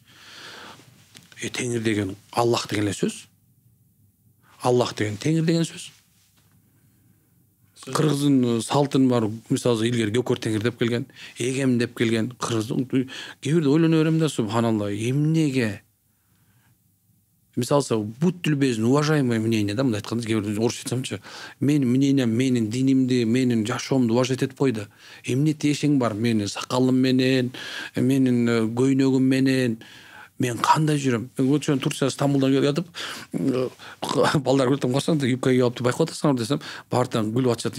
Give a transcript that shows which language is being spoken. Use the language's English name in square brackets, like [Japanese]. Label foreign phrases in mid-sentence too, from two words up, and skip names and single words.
[Kyrgyz] Теңир деген Аллах деген эле сөз. Аллах деген теңир деген сөз. Кыргыздын салтын бар, мисалы илгери көкөр теңир деп келген, эгем деп келген кыргыздын. Кээ бирде ойлоно берем да, субханалла, эмнеге? [Russian] Мисалы будь любезен, уважаемое мнение, [Kyrgyz] да, мындай айтканда, кээ бирде орусча айтсамчы, менин мнением, менин динимди, менин жашоомду уважать этип койду. Эмне тиешең бар менин сакалым менен, менин көйнөгүм менен? Мен кандай жүрөм? Өчөн Турция Стамбулдан келип жатып, балдар көрсөм калсаң да юбка кийип алыпты, байкап атасыңар десем, бартан күлүп атышат.